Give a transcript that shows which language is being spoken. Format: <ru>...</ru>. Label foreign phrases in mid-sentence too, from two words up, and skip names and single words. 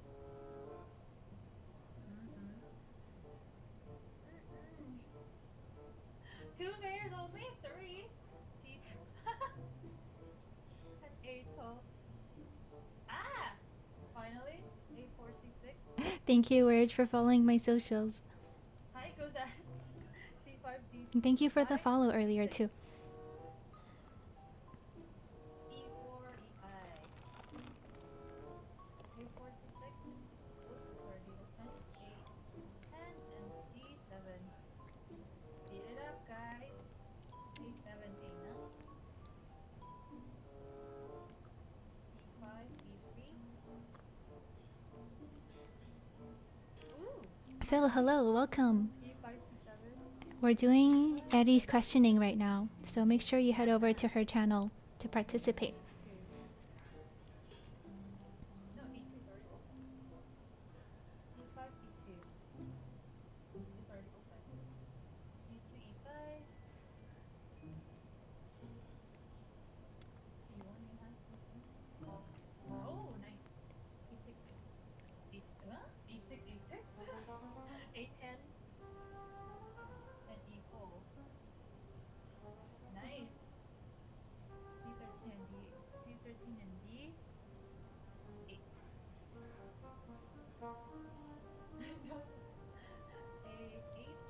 <en>Two pairs only? Three? C2. And A12. Ah! Finally, A4, C6. Thank you, Word, for following my socials. Hi, goes as C5, D6. And thank you for the follow earlier, too. E4, E5. A4, C6. Oh, it's already open. A10 and C7. Speed it up, guys. A7, A9. C5, B3. Ooh, Phil, hello, welcome. E5, C7. We're doing Eddie's questioning right now, so make sure you head over to her channel to participate. No, E2 is already open. C5, E2. It's already open. E2, E5. E1, E9. Oh, nice. E6, E6, E6, A10 and E4. Nice. C13 and D. C13 and D. 8. A8,</en>